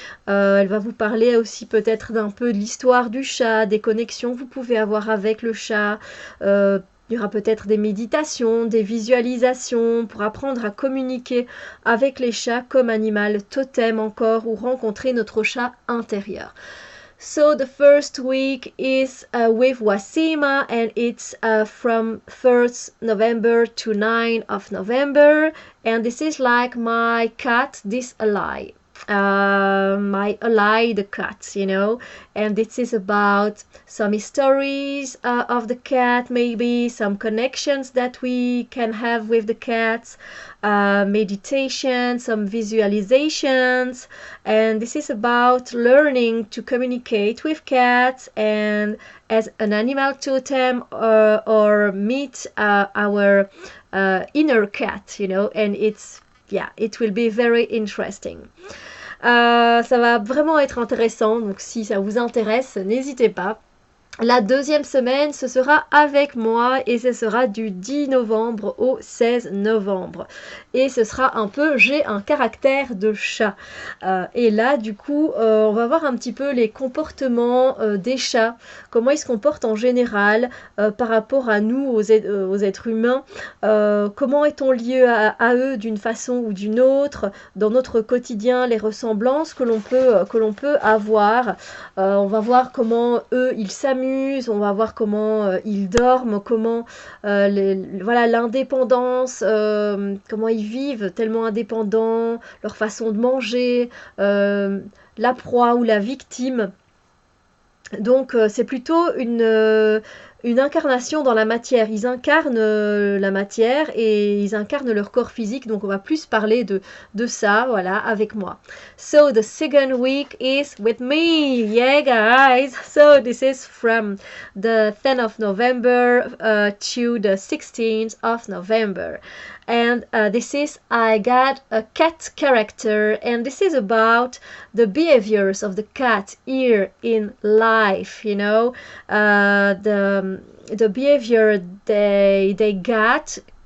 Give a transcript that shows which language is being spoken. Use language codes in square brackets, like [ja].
[fr] Elle va vous parler aussi peut-être d'un peu de l'histoire du chat, des connexions que vous pouvez avoir avec le chat. Il y aura peut-être des méditations, des visualisations pour apprendre à communiquer avec les chats comme animal totem encore, ou rencontrer notre chat intérieur. [en] So the first week is with Wasima, and it's from 1st November to 9th of November, and this is like my cat, this ally. My ally, the cat, you know, and this is about some stories of the cat, maybe some connections that we can have with the cats, meditation, some visualizations, and this is about learning to communicate with cats and as an animal totem, or meet our inner cat, you know, and it will be very interesting. [fr] Ça va vraiment être intéressant, donc si ça vous intéresse, n'hésitez pas. La deuxième semaine, ce sera avec moi, et ce sera du 10 novembre au 16 novembre. Et ce sera un peu, j'ai un caractère de chat. Et là, du coup, on va voir un petit peu les comportements des chats, comment ils se comportent en général par rapport à nous, aux êtres humains. Comment est-on lié à eux d'une façon ou d'une autre, dans notre quotidien, les ressemblances que l'on peut avoir. On va voir comment eux, ils s'amusent. On va voir comment ils dorment, comment l'indépendance, comment ils vivent tellement indépendants, leur façon de manger, la proie ou la victime. Donc c'est plutôt une incarnation dans la matière. Ils incarnent la matière et ils incarnent leur corps physique. Donc on va plus parler de ça, voilà, avec moi. [en] So the second week is with me. Yeah, guys. So this is from the 10th of November to the 16th of November. And this is I got a cat character, and this is about the behaviors of the cat here in life, you know, the behavior they got